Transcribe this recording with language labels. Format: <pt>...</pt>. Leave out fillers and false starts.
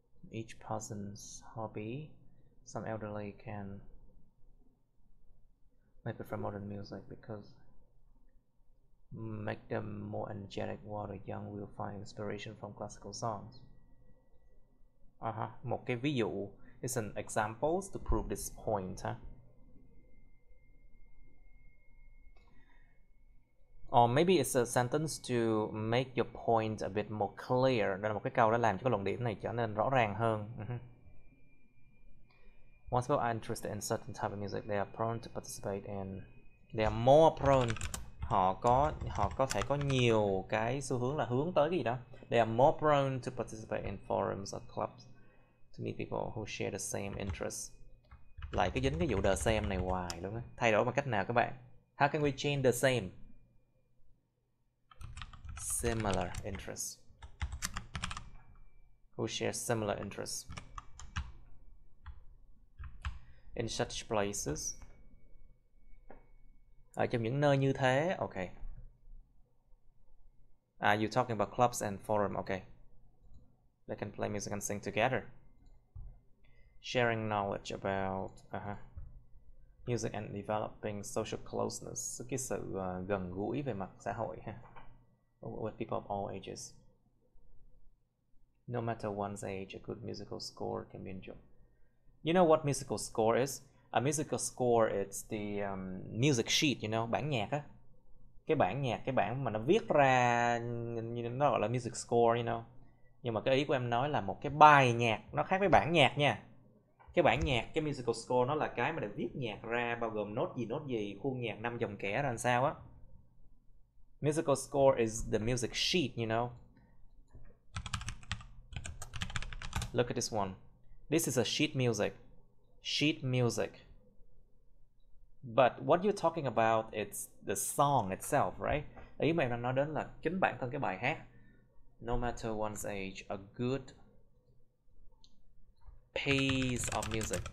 <en>Each person's hobby. Some elderly can may prefer modern music because make them more energetic, while the young will find inspiration from classical songs.</en> <vi>Một cái ví dụ</vi> <en>is an examples to prove this point. Or maybe it's a sentence to make your point a bit more clear.</en> <vi>Đây là một cái câu đã làm cho cái luận điểm này trở nên rõ ràng hơn.</vi> <en>Once people are interested in certain type of music, they are prone to participate in. They are more prone.</en> <vi>Họ có thể có nhiều cái xu hướng là hướng tới cái gì đó.</vi> <en>They are more prone to participate in forums or clubs to meet people who share the same interests.</en> <vi>Lại cái dính cái vụ</vi> <en>the same</en> <vi>này hoài luôn á. Thay đổi bằng cách nào các bạn?</vi> <en>How can we change the same? Similar interests. Who share similar interests. In such places.</en> <vi>Ở trong những nơi như thế.</vi> <en>Ok. You're talking about clubs and forum. Ok. They can play music and sing together. Sharing knowledge about music and developing social closeness.</en> <vi>Cái sự gần gũi về mặt xã hội ha.</vi> <en>With people of all ages. No matter one's age, a good musical score can be enjoyed. You know what musical score is? A musical score, it's the music sheet, you know,</en> <vi>bản nhạc á. Cái bản nhạc, cái bản mà nó viết ra, nó gọi là music score,</vi> <en>you know.</en> <vi>Nhưng mà cái ý của em nói là một cái bài nhạc nó khác với bản nhạc nha. Cái bản nhạc, cái musical score nó là cái mà để viết nhạc ra, bao gồm nốt gì, khuôn nhạc 5 dòng kẻ ra làm sao á.</vi> <en>Musical score is the music sheet, you know. Look at this one. This is a sheet music. Sheet music. But what you're talking about is the song itself, right?</en> <vi>Ý mà em đang nói đến là chính bản thân cái bài hát.</vi> <en>No matter one's age, a good piece of music.</en>